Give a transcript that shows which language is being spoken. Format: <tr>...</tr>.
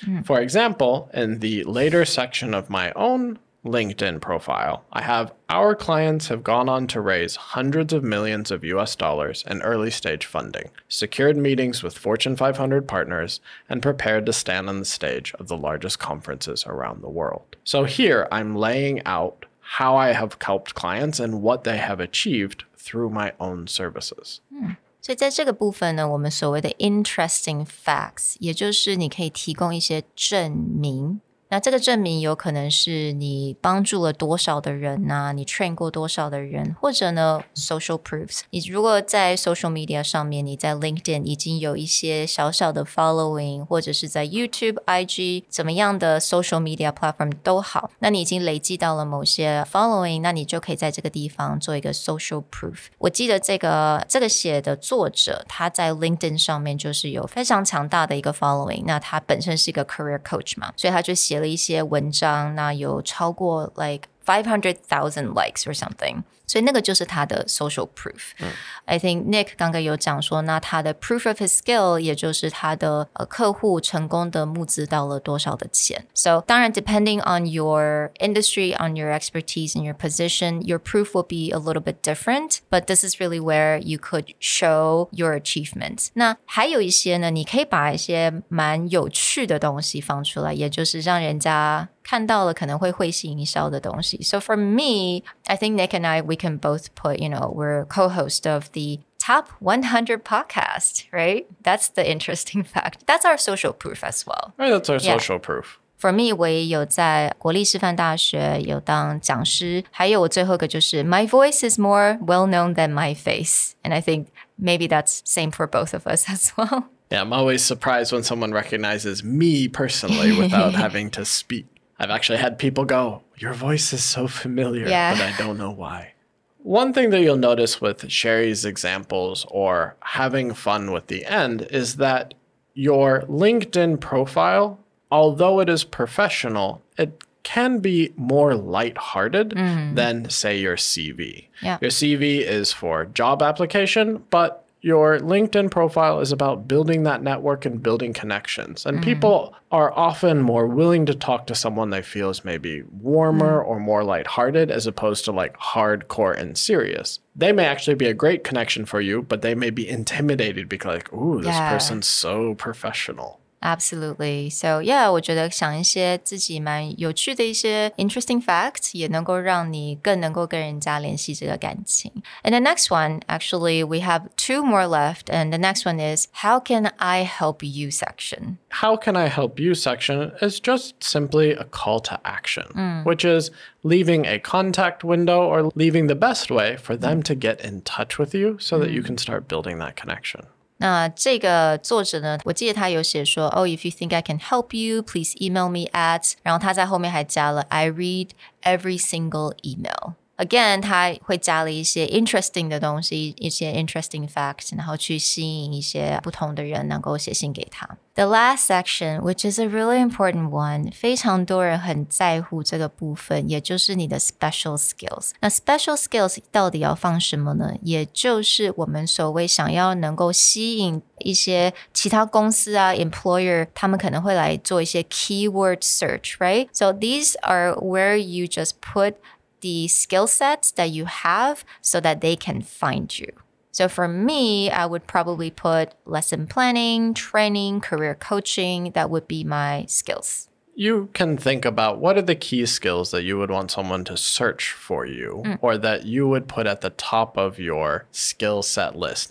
<en>For example, in the later section of my own LinkedIn profile, I have our clients have gone on to raise hundreds of millions of US dollars in early stage funding, secured meetings with Fortune 500 partners, and prepared to stand on the stage of the largest conferences around the world. So here I'm laying out how I have helped clients and what they have achieved through my own services.</en> <zh>所以在这个部分呢，我们所谓的 interesting facts， 也就是你可以提供一些证明。那这个证明有可能是你帮助了多少的人啊，你 train 过多少的人，或者呢 social proofs。你如果在 social media 上面，你在 LinkedIn 已经有一些小小的 following， 或者是在 YouTube、IG 怎么样的 social media platform 都好，那你已经累积到了某些 following， 那你就可以在这个地方做一个 social proof。我记得这个写的作者，他在 LinkedIn 上面就是有非常强大的一个 following， 那他本身是一个 career coach 嘛，所以他就写了一些文章，那有超过</zh> <en>like 500,000 likes or something，</en> <zh>所以那个就是他的 social proof。</zh> <en>I think Nick</en> <zh>刚刚有讲说，那他的</zh> <en>proof of his skill</en> <zh>也就是他的客户成功的募资到了多少的钱。</zh> <en>So</en> <zh>当然</zh> <en>depending on your industry, on your expertise and your position, your proof will be a little bit different, but this is really where you could show your achievements.</en> <zh>那还有一些呢，你可以把一些蛮有趣的东西放出来，也就是让人家看到了可能会会心一笑的东西。</zh> <en>So for me, I think Nick and I, we can both put, we're co-host of the top 100 podcast, right? That's the interesting fact. That's our social proof as well. Right, that's our social proof. For me,</en> <zh>我也有在国立师范大学有当讲师，还有我最后一个就是</zh> <en>my voice is more well known than my face. And I think maybe that's same for both of us as well. Yeah, I'm always surprised when someone recognizes me personally without having to speak. I've actually had people go, your voice is so familiar, but I don't know why. One thing that you'll notice with Sherry's examples or having fun with the end is that your LinkedIn profile, although it is professional, it can be more lighthearted than, say, your CV. Yeah. Your CV is for job application, but your LinkedIn profile is about building that network and building connections. And people are often more willing to talk to someone they feel is maybe warmer or more lighthearted as opposed to like hardcore and serious. They may actually be a great connection for you, but they may be intimidated because like, ooh, this person's so professional. Absolutely. So yeah,</en> <zh>我觉得想一些自己蛮有趣的一些 interesting facts 也能够让你更能够跟人家联系这个感情。</zh> <en>And the next one, actually, we have 2 more left. And the next one is, how can I help you section? How can I help you section is just simply a call to action, which is leaving a contact window or leaving the best way for them to get in touch with you so that you can start building that connection.</en> <zh>那这个作者呢，我记得他有写说</zh> <en>Oh, if you think I can help you, please email me at</en> <zh>然后他在后面还加了</zh> <en>I read every single email. Again,</en> <zh>他会加了一些 interesting 的东西，一些 interesting facts, 然后去吸引一些不同的人能够写信给他。</zh> <en>The last section, which is a really important one,</en> <zh>非常多人很在乎这个部分，也就是你的</zh> <en>special skills.</en> <zh>那 special skills 到底要放什么呢？也就是我们所谓想要能够吸引一些其他公司啊 employer 他们可能会来做一些</zh> <en>keyword search, right? So these are where you just put the skill sets that you have so that they can find you. So for me, I would probably put lesson planning, training, career coaching. That would be my skills. You can think about what are the key skills that you would want someone to search for you or that you would put at the top of your skill set list.</en>